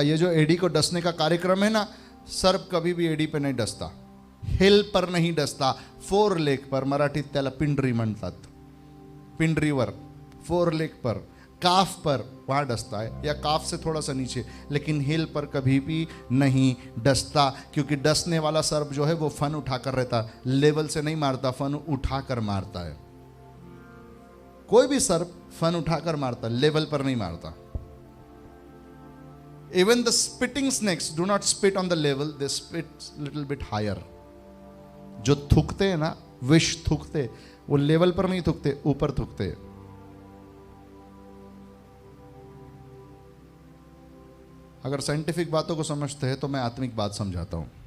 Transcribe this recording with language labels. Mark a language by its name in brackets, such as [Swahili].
[Hindi] ये जो एड़ी को डसने का कार्यक्रम है ना, सर्प कभी भी एड़ी पे नहीं डसता, हिल पर नहीं डसता, फोर लेग पर, [Marathi] मराठीत त्याला पिंडरी म्हणतात, पिंडरीवर, [English] four leg [Hindi] पर, काफ पर वहां डसता है, या काफ से थोड़ा सा नीचे, लेकिन हिल पर कभी भी नहीं डसता, क्योंकि डसने वाला सर्प जो है वो फन उठाकर रहता, लेवल से नहीं मारता, फन उठाकर मारता है। कोई भी सर्प फन उठाकर मारता, लेवल पर नहीं मारता। [English] Even the spitting snakes do not spit on the level, they spit little bit higher. [Hindi] जो थूकते हैं ना, विष थूकते, वो लेवल पर नहीं थूकते, ऊपर थूकते। अगर साइंटिफिक बातों को समझते हैं तो मैं आत्मिक बात समझाता हूं।